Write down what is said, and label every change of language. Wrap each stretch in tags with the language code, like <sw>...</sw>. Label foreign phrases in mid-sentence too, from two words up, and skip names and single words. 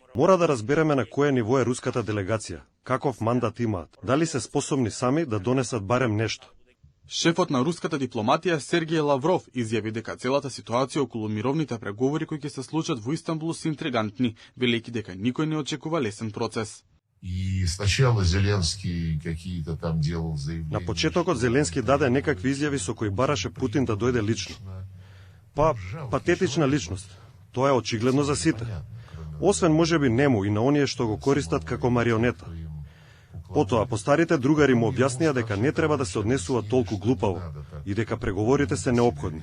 <mk>Мора да разбереме на кое ниво е руската делегација, каков мандат имаат, дали се способни сами да донесат барем нешто. Шефот на руската дипломатија Сергеј Лавров изјави дека целата ситуација околу мировните преговори кои ќе се случат во Истанбул се интригантни, велејќи дека никој не очекува лесен процес.</mk> <ru>И сначала Зеленски какие-то там делал заявления.</ru> <mk>На почетокот Зеленски даде некакви изјави со кои бараше Путин да дојде лично. Патетична личност. Тоа е очигледно за сите. Освен можеби нему и на оние што го користат како марионета. Потоа, постарите другари му објаснија дека не треба да се однесува толку глупаво и дека преговорите се неопходни.</mk>